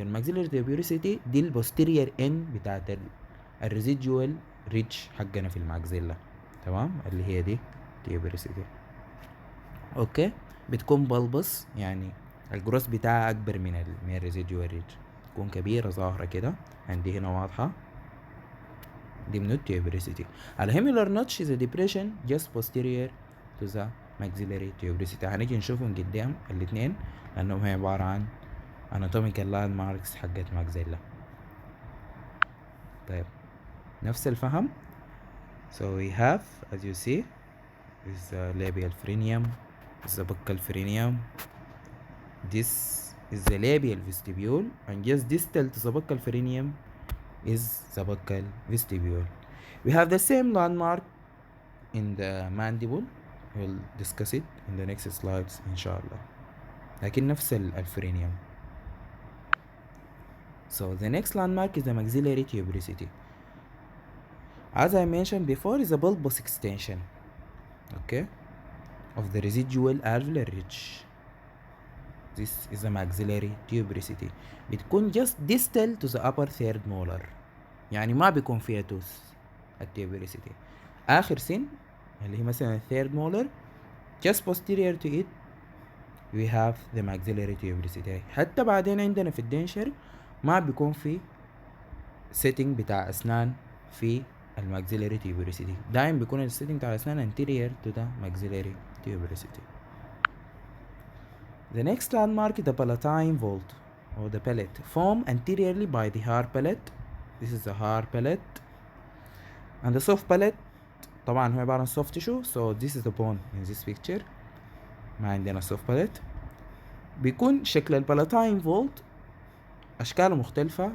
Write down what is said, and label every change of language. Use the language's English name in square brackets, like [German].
[Arabic] الماكسيلاري tuberosity دي البوستيريور end بتاعت الريزيدوال ريدج حقنا في الماكسيلا. تمام، اللي هي دي tuberosity. اوكي، بتكون بلبس، يعني الجروس بتاعها اكبر من الريزيدوال ريدج، تكون كبيرة ظاهرة كده، عندي هنا واضحة، دي من التيوبريسيتي. [English] الهيميلر notch is a depression just posterior to the maxillary tuberosity. [Arabic] هنيجي نشوفهم قدام الاتنين لانهم هي عبارة عن anatomical landmarks حقت maxilla. طيب نفس الفهم. [English] So we have, as you see, is the labial frenum, is the buccal frenum, this is the labial vestibule, and just distal to the buccal perineum is the buccal vestibule. We have the same landmark in the mandible. We'll discuss it in the next slides inshallah. [Arabic] لكن نفس الفرينيوم. [English] So the next landmark is the maxillary tuberosity. As I mentioned before, is a bulbous extension, okay, of the residual alveolar ridge. This is the maxillary tuberosity. بتكون just distal to the upper third molar. [Arabic] يعني ما بيكون فيها توث التيوبريسيتي. آخر سن اللي هي مثلا [English] third molar, just posterior to it we have the maxillary tuberosity. [Arabic] حتى بعدين عندنا في الدنشر ما بيكون في setting بتاع أسنان في الماكسيلاري tuberosity. دايم بيكون السيتنج بتاع الأسنان [English] anterior to the maxillary tuberosity. The next landmark is the palatine vault or the palate, formed anteriorly by the hard palate. This is the hard palate, and the soft palate [Arabic] طبعا هو عبارة عن [English] soft tissue, so this is the bone in this picture. [Arabic] ما عندنا soft palate. بيكون شكل البالاتاين فولت أشكاله مختلفة.